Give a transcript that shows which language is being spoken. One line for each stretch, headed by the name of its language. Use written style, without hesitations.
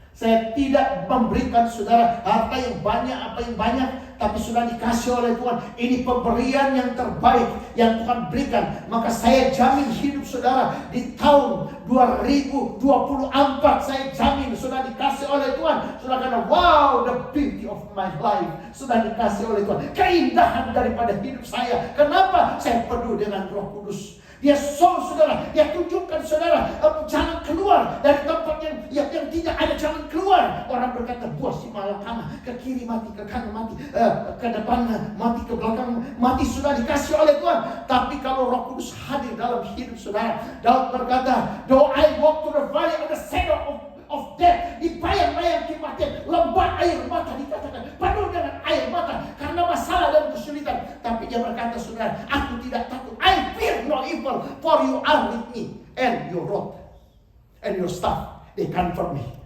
Indonesian: Saya tidak memberikan saudara harta yang banyak, apa yang banyak, tapi sudah dikasih oleh Tuhan. Ini pemberian yang terbaik yang Tuhan berikan. Maka saya jamin hidup saudara di tahun 2024. Saya jamin sudah dikasih oleh Tuhan. Sudah kata,
English: wow, the beauty of my life.
Indonesian: Sudah dikasih oleh Tuhan. Keindahan daripada hidup saya. Kenapa? Saya penuh dengan Roh Kudus. Dia saudara, dia tunjukkan saudara jalan keluar dari tempat yang tidak ada jalan keluar. Orang berkata, buah si malakama, ke kiri mati, ke kanan mati, ke depan mati, ke belakang mati. Sudah dikasih oleh Tuhan. Tapi kalau Roh Kudus hadir dalam hidup saudara, Daud berkata,
English: though I walk through the valley of the shadow of death,
Indonesian: di bayang-bayang kematian, lembah air mata, dikatakan penuh dengan air mata karena masalah dan kesulitan. Tapi dia berkata, saudara, aku tidak takut.
English: I fear no evil, for you are with me, and your rod and your staff, they comfort me.